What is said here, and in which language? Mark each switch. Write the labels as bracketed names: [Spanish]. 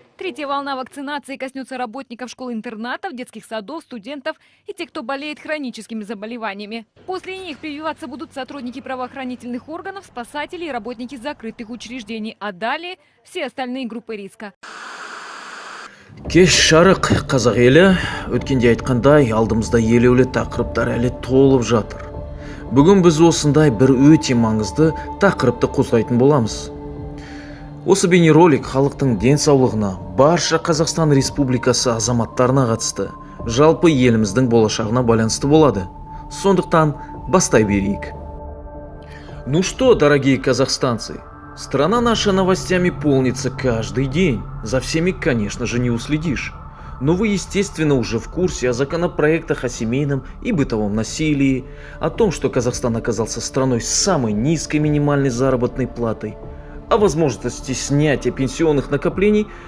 [Russian] Третья волна вакцинации коснется работников школ-интернатов, детских садов, студентов и тех, кто болеет хроническими заболеваниями. После них прививаться будут сотрудники правоохранительных органов, спасатели и работники закрытых учреждений. А далее все остальные группы риска. [Kazakh] Кеш шарық қазақ елі, өткенде айтқандай, алдымызда елеулі тақырыптар әлі толып жатыр. Бүгін біз осындай бір өте маңызды тақырыпты қозғайтын боламыз. Осы бейнеролик халықтың денсаулығына, барша Қазақстан Республикасы азаматтарына қатысты, жалпы еліміздің болашағына байланысты болады. Сондықтан бастай берейік. [Russian] Ну что, дорогие казахстанцы, страна наша новостями полнится каждый день. За всеми, конечно же, не уследишь. Но вы, естественно, уже в курсе о законопроектах о семейном и бытовом насилии, о том, что Казахстан оказался страной с самой низкой минимальной заработной платой, о возможности снятия пенсионных накоплений.